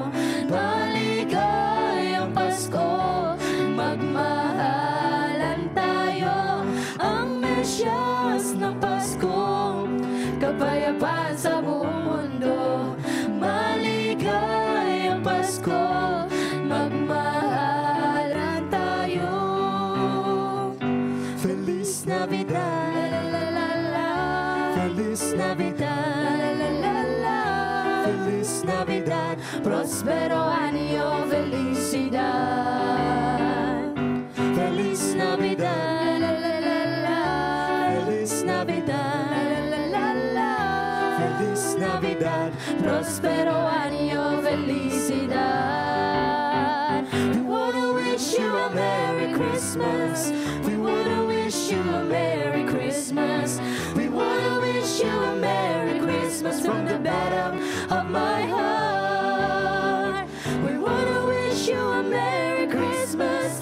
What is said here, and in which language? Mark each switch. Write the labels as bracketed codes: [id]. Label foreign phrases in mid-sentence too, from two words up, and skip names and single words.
[tl] Maligayang Pasko, magmahalan tayo. Ang Mesyas ng Pasko, kapayapaan sa buong mundo. Maligayang Pasko, magmahalan tayo. [es] Feliz Navidad, la la la la. Feliz Navidad, la la la la. Feliz Navidad, prospero año, felicidad. Feliz Navidad, la la la la. Feliz Navidad, la la la la. Feliz Navidad, prospero año, felicidad. [en] We wanna wish you a Merry Christmas. We wanna wish you a Merry Christmas. We wanna wish you a Merry Christmas from the bottom of my heart. We wanna wish you a Merry Christmas.